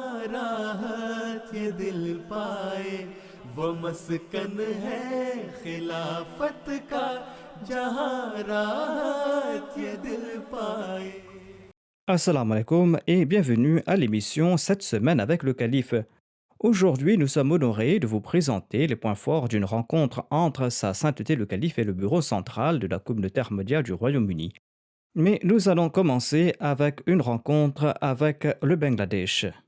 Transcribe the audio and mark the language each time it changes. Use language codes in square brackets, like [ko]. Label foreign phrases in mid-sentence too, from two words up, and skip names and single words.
[ur] راحت یہ دل پائے وہ مسکن ہے خلافت کا جہاں راحت یہ دل پائے. [ar] السلام عليكم [fr] et bienvenue à l'émission Cette semaine avec le Calife. Aujourd'hui, nous sommes honorés de vous présenter les points forts d'une rencontre entre Sa Sainteté le Calife et le bureau central de la communauté ahmadiyya du Royaume-Uni. Mais nous allons commencer avec une rencontre avec le Bangladesh.